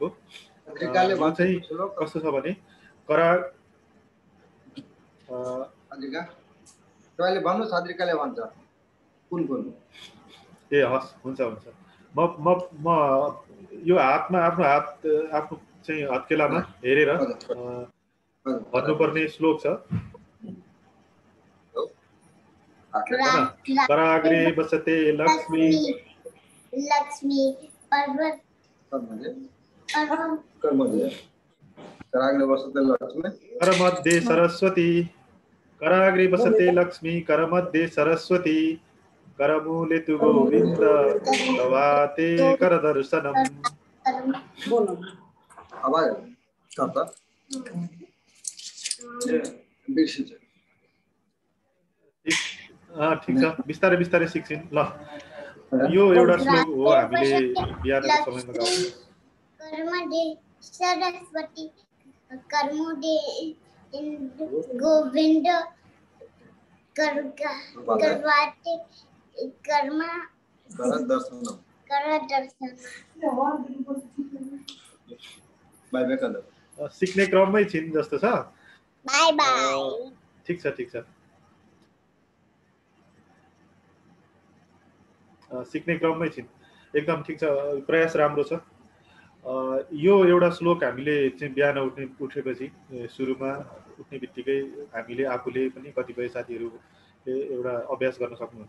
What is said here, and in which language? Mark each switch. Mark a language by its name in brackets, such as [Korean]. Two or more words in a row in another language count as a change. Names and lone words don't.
[Nepali] चाहिँ कस्तो छ भने ए हस्, हुन्छ। म यो हातमा आफ्नो चाहिँ हत्केलामा हेरेर भन्नुपर्ने श्लोक छ। [Sanskrit] कराग्रे बसते लक्ष्मी करमध्ये सरस्वती, कराग्रे बसते लक्ष्मी करमध्ये सरस्वती, करमूले तु गोविंद प्रभाते करदर्शनम। [Nepali] ठिक छ, बिस्तारै सिक्छिन् ल। यो एउटा श्लोक हो हामीले बिहानको समयमा गाउँछौँ। [Sanskrit] कर्मुदे गोविंद करवाते कर्मा कर दर्शन [English] bye bye [Sanskrit] कर [Nepali] सिक्ने क्रममै छिन् जस्तो छ। [English] bye bye. [Nepali] ठिक छ सिक्ने क्रममै छिन्, एकदम ठिक छ, प्रयास राम्रो छ। यो एउटा श्लोक हामीले चाहिँ बिहान उठेपछि सुरुमा उठ्ने बित्तिकै हामीले आफूले पनि कतिपय साथीहरूले एउटा अभ्यास गर्न सक्नुहुन्छ।